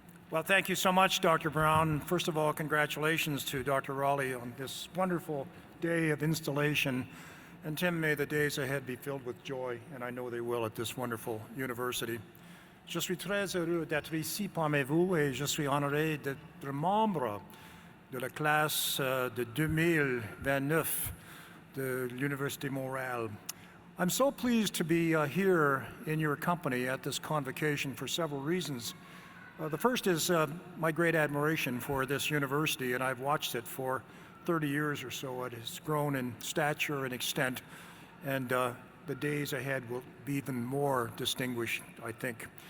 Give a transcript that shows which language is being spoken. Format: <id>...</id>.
<en>Well, thank you so much, Dr. Brown. First of all, congratulations to Dr. Rowley on this wonderful day of installation. And Tim, may the days ahead be filled with joy, and I know they will at this wonderful university.</en> <fr>Je suis très heureux d'être ici parmi vous et je suis honoré d'être membre de la classe de 2029 de l'Université Montréal.</fr> <en>I'm so pleased to be here in your company at this convocation for several reasons. The first is my great admiration for this university, and I've watched it for 30 years or so. It has grown in stature and extent, and the days ahead will be even more distinguished, I think.</en>